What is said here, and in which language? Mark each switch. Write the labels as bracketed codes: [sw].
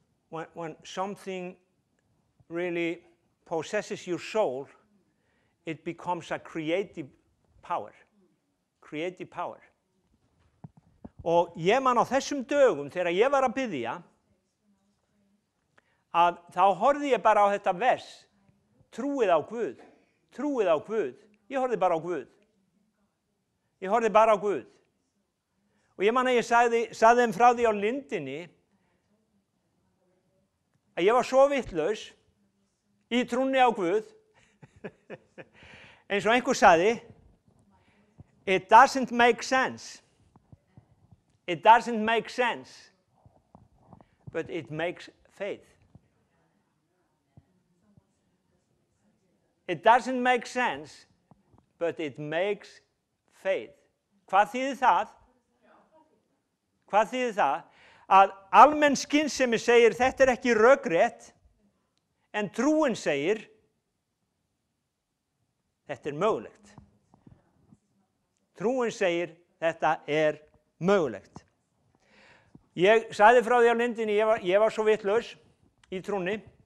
[en] When something really possesses your soul, it becomes a creative power. Creative power. [is] Og ég man á þessum dögum, þegar ég var að biðja, að þá horfði ég bara á þetta vers, trúið á Guð, trúið á Guð. Ég horfði bara á Guð. Ég horfði bara á Guð. Og ég man að ég sagði þeim frá því á lindinni, að ég var svo vitlaus í trúnni á Guð, eins og einhver sagði, [en] it doesn't make sense. It doesn't make sense, but it makes faith. It doesn't make sense, but it makes faith. [is] Hvað þýðir það? Hvað þýðir það? Að almenn skynsemi segir þetta er ekki rökrétt, en trúin segir þetta er mögulegt. Trúin segir þetta er mögulegt. Ég sagði frá því á lindinni, ég var svo vitlaus í trúnni.